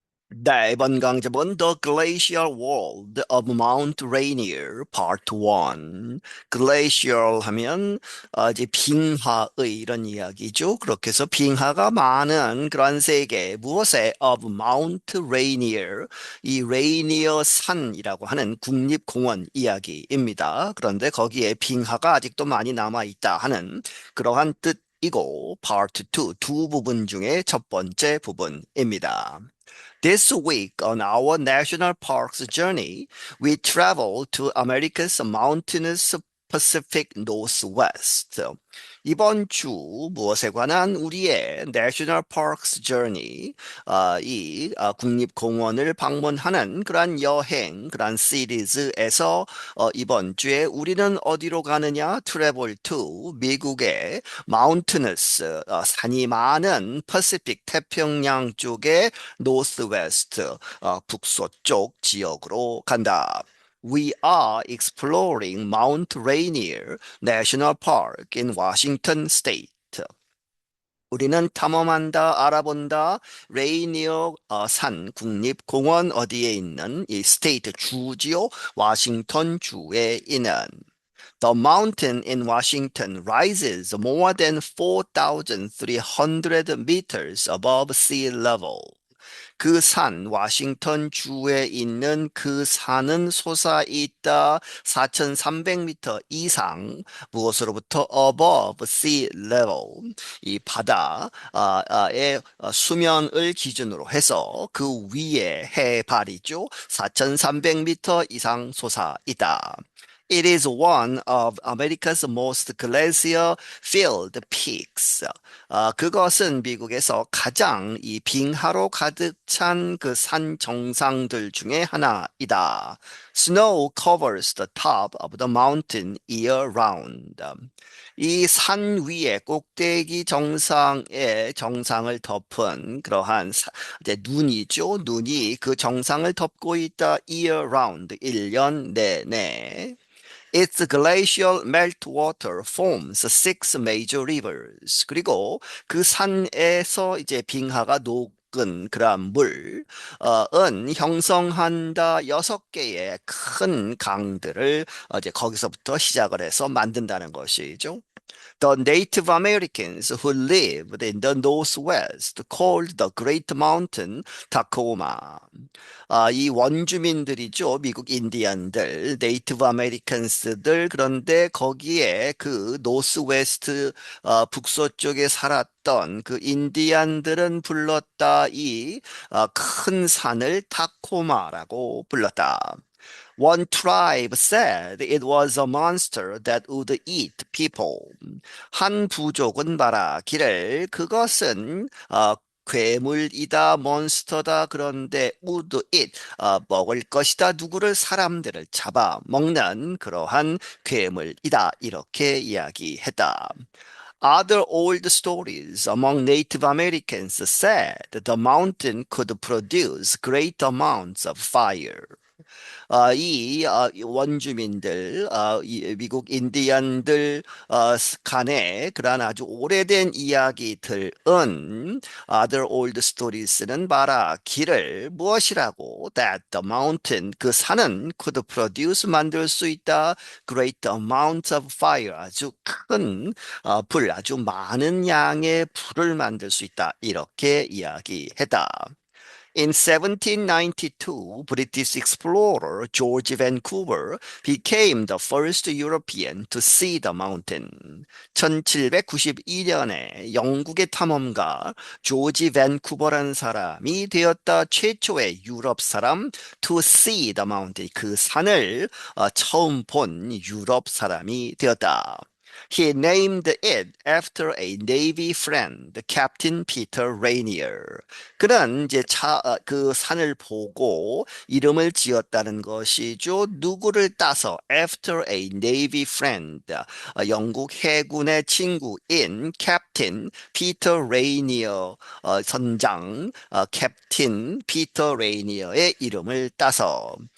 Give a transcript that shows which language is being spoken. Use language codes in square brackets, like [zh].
[ko] 네, 이번 강좌는 [en] The Glacial World of Mount Rainier Part 1. [ko] Glacial 하면 이제 빙하의 이런 이야기죠. 그렇게 해서 빙하가 많은 그런 세계 무엇에 of Mount Rainier 이 레이니어 산이라고 하는 국립공원 이야기입니다. 그런데 거기에 빙하가 아직도 많이 남아 있다 하는 그러한 뜻이고 Part 2 두 부분 중에 첫 번째 부분입니다. [en] This week on our national parks journey, we travel to America's mountainous Pacific Northwest. [ko] 이번 주 무엇에 관한 우리의 National Parks Journey, 국립공원을 방문하는 그러한 여행, 그러한 시리즈에서 이번 주에 우리는 어디로 가느냐? Travel to 미국의 Mountainous, 산이 많은 Pacific 태평양 쪽의 Northwest, 북서쪽 지역으로 간다. [en] We are exploring Mount Rainier National Park in Washington State. [ko] 우리는 탐험한다, 알아본다, 레이니어 산 국립공원 어디에 있는 이 스테이트 주지요, 워싱턴 주에 있는 [en] The mountain in Washington rises more than 4,300 meters above sea level. [ko] 그 산, 워싱턴 주에 있는 그 산은 솟아있다 4,300m 이상 무엇으로부터 [en] above sea level [ko] 이 바다의 수면을 기준으로 해서 그 위에 해발이죠 4,300m 이상 솟아있다. [en] It is one of America's most glacier-filled peaks. [ko] 그것은 미국에서 가장 이 빙하로 가득 찬 그 산 정상들 중에 하나이다. [en] Snow covers the top of the mountain year-round. [ko] 이 산 위에 꼭대기 정상의 정상을 덮은 그러한 이제 눈이죠. 눈이 그 정상을 덮고 있다. year-round, 1년 내내. [en] Its glacial meltwater forms six major rivers. [ko] 그리고 그 산에서 이제 빙하가 녹은 그런 물은 형성한다 6개의 큰 강들을 이제 거기서부터 시작을 해서 만든다는 것이죠. [en] The Native Americans who lived in the Northwest called the Great Mountain Tacoma. [ko] 이 원주민들이죠. 미국 인디언들, 네이티브 아메리칸스들. 그런데 거기에 그 노스웨스트 북서쪽에 살았던 그 인디안들은 불렀다. 이 큰 산을 타코마라고 불렀다. [en] One tribe said it was a monster that would eat people. [ko] 한 부족은 말하기를 그것은 괴물이다, 몬스터다, 그런데 would eat, 먹을 것이다, 누구를 사람들을 잡아 먹는 그러한 괴물이다, 이렇게 이야기했다. [en] Other old stories among Native Americans said the mountain could produce great amounts of fire. [ko] 이 원주민들, 이 미국 인디언들 간에 그러한 아주 오래된 이야기들은 Other Old Stories는 말하기를 무엇이라고 [en] that the mountain [ko] 그 산은 [en] could produce [ko] 만들 수 있다 [en] great amounts of fire [ko] 아주 큰 불, 아주 많은 양의 불을 만들 수 있다 이렇게 이야기했다. [en] In 1792, British explorer George Vancouver became the first European to see the mountain. [ko] 1792년에 영국의 탐험가 조지 밴쿠버라는 사람이 되었다. 최초의 유럽 사람 [en] to see the mountain. [ko] 그 산을 처음 본 유럽 사람이 되었다. [en] He named it after a Navy friend, Captain Peter Rainier. [ko] 그는 이제 그 산을 보고 이름을 지었다는 것이죠. 누구를 따서 [en] after a Navy friend, [ko] 영국 해군의 친구인 Captain Peter Rainier, 선장 캡틴 피터 레이니어의 이름을 따서.